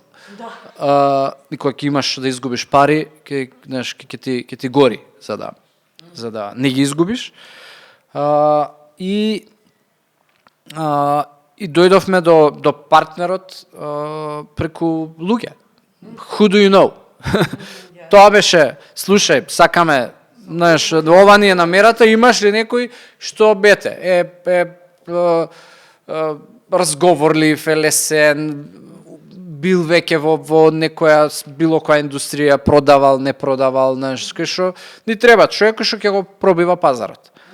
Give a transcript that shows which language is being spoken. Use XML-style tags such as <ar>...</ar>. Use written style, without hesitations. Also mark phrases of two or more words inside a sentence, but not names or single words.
<mk>И кога ќе имаш што да изгубиш пари, ќе ти гори за да не ги изгубиш. И дојдовме до партнерот преку луѓе.</mk> <en>Who do you know?</en> <mk>Тоа беше, слушај, сакаме, знаеш, ова ни е намерата, имаш ли некој што разговорлив, лесен, бил веќе во некоја било која индустрија, продавал, не продавал, знаеш, кај што ни треба човек што ќе го пробива пазарот.</mk>